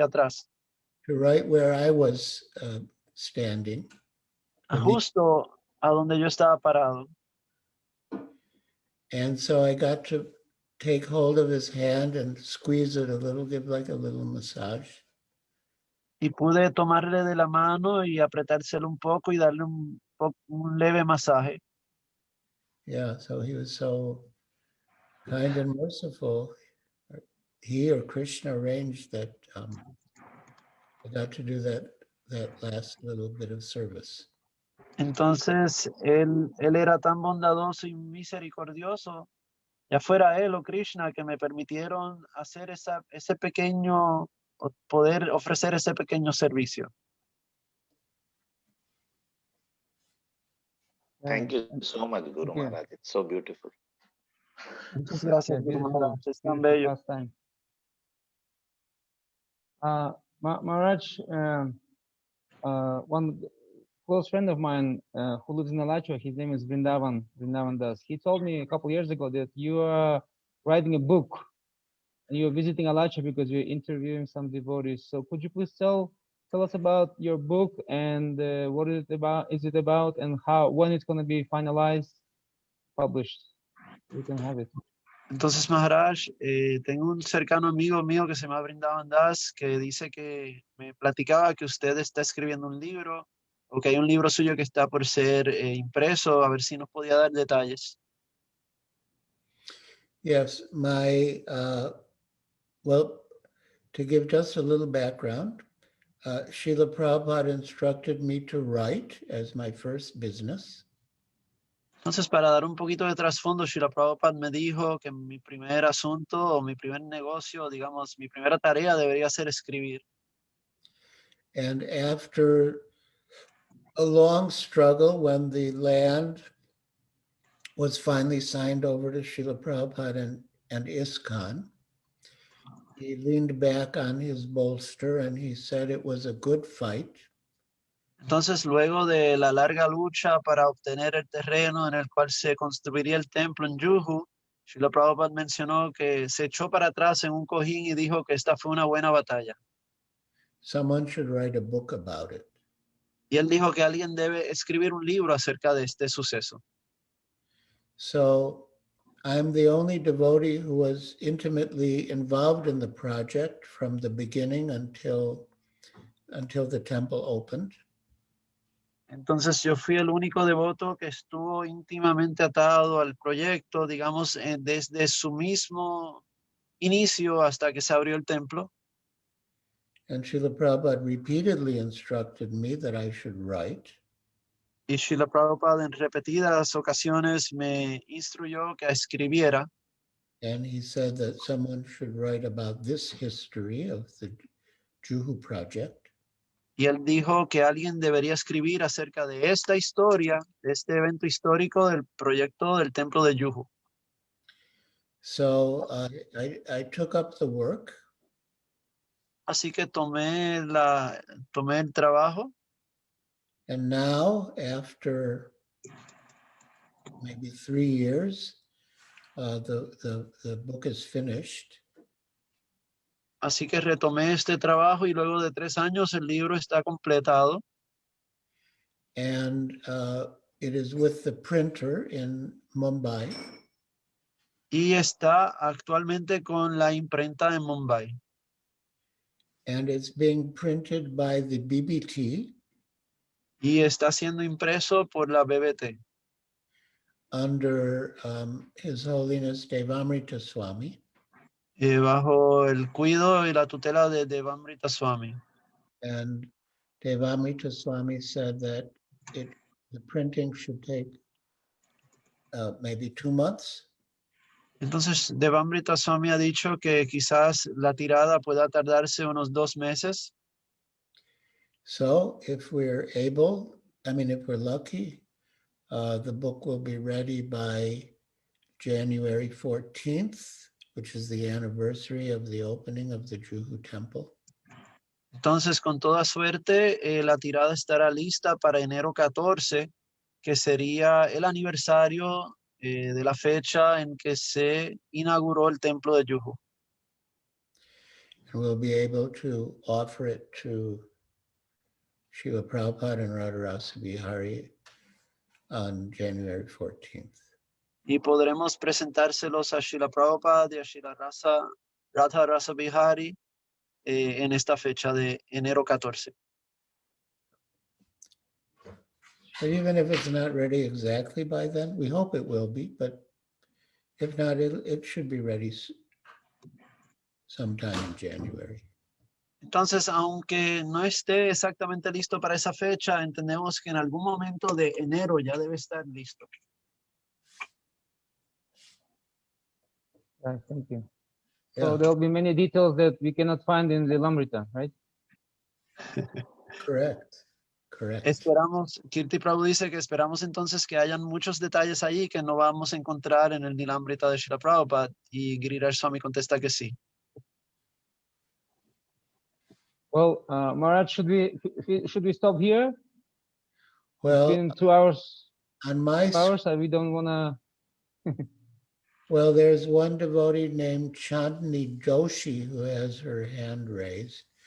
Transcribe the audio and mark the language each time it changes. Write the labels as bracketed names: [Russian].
[English] To right where I was standing. [Spanish] justo a donde yo estaba parado. [English] And so I got to take hold of his hand and squeeze it a little, give like a little massage. [Spanish] Y pude tomarle de la mano y apretárselo un poco y darle un leve masaje. [English] Yeah, so he was so kind and merciful. He or Krishna arranged that I got to do that last little bit of service. [Spanish] Entonces, él era tan bondadoso y misericordioso, ya fuera él o Krishna, que me permitieron hacer ese pequeño, poder ofrecer ese pequeño servicio. [English] Thank you so much, Guru Thank you. Maharaj. It's so beautiful. [Spanish] Muchas gracias, [English] Yeah, Guru beautiful, [Spanish] Maharaj. Es tan [English] beautiful [Spanish] bello. [English] pastime. Maharaj, one close friend of mine who lives in Alachua, his name is Vrindavan Das. He told me a couple years ago that you are writing a book and you're visiting Alachua because you're interviewing some devotees. So could you please tell us about your book and what is it about and when it's going to be finalized, published? We can have it. [Spanish] Entonces, Maharaj, tengo un cercano amigo mío que se llama Brindavan Das, que dice que me platicaba que usted está escribiendo un libro, o que hay un libro suyo que está por ser impreso, a ver si nos podía dar detalles. [English] Yes, well, to give just a little background, Srila Prabhupada instructed me to write as my first business. [Spanish] Entonces, para dar un poquito de trasfondo, Srila Prabhupada me dijo que mi primer asunto o mi primer negocio, digamos, mi primera tarea debería ser escribir. [English] And after a long struggle, when the land was finally signed over to Srila Prabhupada and ISKCON, he leaned back on his bolster and he said it was a good fight. [Spanish] Entonces, luego de la larga lucha para obtener el terreno en el cual se construiría el templo en Juhu, Srila Prabhupada mencionó que se echó para atrás en un cojín y dijo que esta fue una buena batalla. [English] Someone should write a book about it. [Spanish] Y él dijo que alguien debe escribir un libro acerca de este suceso. [English] So I'm the only devotee who was intimately involved in the project from the beginning until the temple opened. [Spanish] Entonces yo fui el único devoto que estuvo íntimamente atado al proyecto, digamos, desde su mismo inicio hasta que se abrió el templo. [English] And Srila Prabhupada repeatedly instructed me that I should write. [Spanish] Y Srila Prabhupada en repetidas ocasiones me instruyó que escribiera. [English] And he said that someone should write about this history of the Juhu project. [Spanish] Y él dijo que alguien debería escribir acerca de esta historia, de este evento histórico del proyecto del templo de Juhu. [English] So I took up the work. [Spanish] Así que tomé el trabajo. [English] And now, after maybe 3 years, the book is finished. [Spanish] Así que retomé este trabajo y luego de 3 años el libro está completado. [English] And it is with the printer in Mumbai. [Spanish] Y está actualmente con la imprenta en Mumbai. [English] And it's being printed by the BBT. [Spanish] Y está siendo impreso por la BBT. [English] Under His Holiness Devamrita Swami. [Spanish] Bajo el cuidado y la tutela de Devamrita Swami. [English] And Devamrita Swami said that the printing should take maybe 2 months. [Spanish] Entonces, Devamrita Swami ha dicho que quizás la tirada pueda tardarse unos 2 meses. [English] So if we're able, if we're lucky, the book will be ready by January 14th, which is the anniversary of the opening of the Juhu temple. [Spanish] Entonces, con toda suerte, la tirada estará lista para enero 14, que sería el aniversario de la fecha en que se inauguró el templo de Juhu. [English] And we'll be able to offer it to Srila Prabhupada and Radharasa Bihari on January 14th. [Spanish] Y podremos presentárselos a Srila Prabhupada y a Srila Radharasa Bihari en esta fecha de enero 14. [English] But even if it's not ready exactly by then, we hope it will be, but if not, it should be ready sometime in January. [Spanish] Entonces, aunque no esté exactamente listo para esa fecha, entendemos que en algún momento de enero ya debe estar listo. [English] Right, thank you. Yeah. So there'll be many details that we cannot find in the Lamrita, right? Correct. [Spanish] Esperamos, Kirti Prabhu dice que esperamos entonces que hayan muchos detalles allí que no vamos a encontrar en el Nilamrita de Srila Prabhupada, y Giriraj Swami contesta que sí. [English] Well, Maharaj, should we stop here? Well, It's been 2 hours. on my 2 hours, we don't wanna. Well, there's one devotee named Chandni Joshi who has her hand raised.